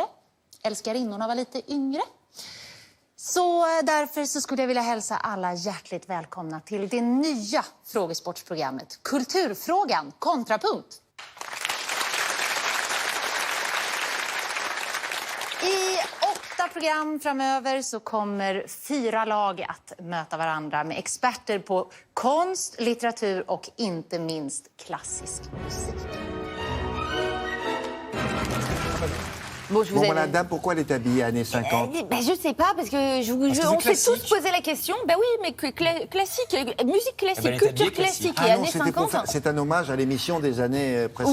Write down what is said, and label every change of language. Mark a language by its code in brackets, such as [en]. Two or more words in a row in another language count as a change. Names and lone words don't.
[sv] Älskarinnorna var lite yngre. Så därför så skulle jag vilja hälsa alla hjärtligt välkomna till det nya frågesportsprogrammet Kulturfrågan Kontrapunkt. I 8 program framöver så kommer 4 lag att möta varandra med experter på konst, litteratur och inte minst klassisk musik. [fr] Bon, la dame, pourquoi elle est habillée années 50 Je sais pas, parce que on s'est tous posé la question. Ben oui, mais classique, musique classique, culture classique et années 50. C'est un hommage à l'émission des années précédentes.